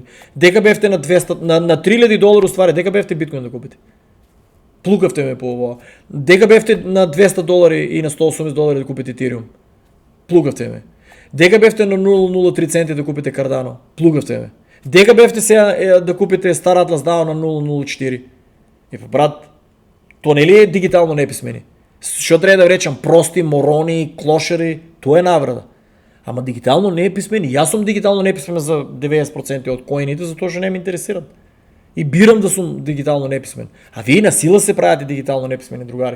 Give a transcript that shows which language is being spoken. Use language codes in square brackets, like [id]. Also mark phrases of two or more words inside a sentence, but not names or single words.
[mk] Дека бевте на на $3.000 уствари, дека бевте биткоин да купите. Плукавте ме по ова. Дека бевте на $200 и на $180 да купите етериум. Плукавте ме. Дека бевте на 0.03 центи да купите кардано. Плукавте ме. Дека бевте сега да купите Star Atlas DAO на 0.04. И брат, то не ли е дигитално неписмени? Што трябва да речам? Прости, морони, клошери, тоа е наврада. Ама дигитално не е писмени. Јас сум дигитално неписмен за 90% од коините, затоа што не ме интересират. И бирам да сум дигитално неписмен. А вие на сила се правите дигитално неписмени, другари.